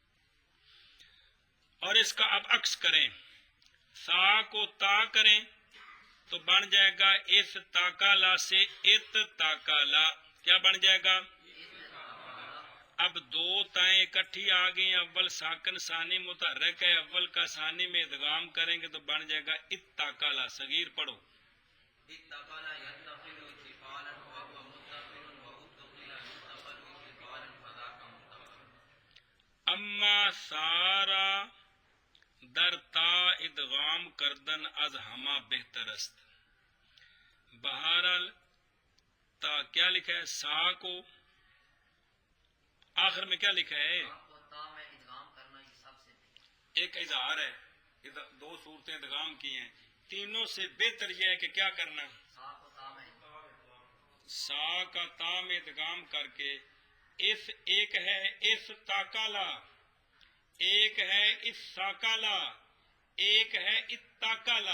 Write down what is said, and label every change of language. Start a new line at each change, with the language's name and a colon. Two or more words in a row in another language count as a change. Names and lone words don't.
Urdu: اور اس کا اب عکس کریں، سا کو تا کریں تو بن جائے گا اس تاکالا سے ات تاکالا. کیا بن جائے گا؟ اب دو تائیں اکٹھی آ گئی، اول ساکن ثانی متحرک ہے، اول کا ثانی میں ادغام کریں گے تو بن جائے گا ات تاکالا. صغیر پڑھو.
Persian: اما سارا در تا ادغام کردن از ہما بہتر است.
Urdu: بہرحال تا کیا لکھا ہے؟ سا کو آخر میں کیا لکھا ہے؟ ایک اظہار ہے، دو صورتیں ادغام کی ہیں. تینوں سے بہتر یہ ہے کہ کیا کرنا، سا کا تا میں ادغام کر کے اس ایک ہے اس تاکالا، ایک ہے اس ساکالا، ایک ہے اتاکالا.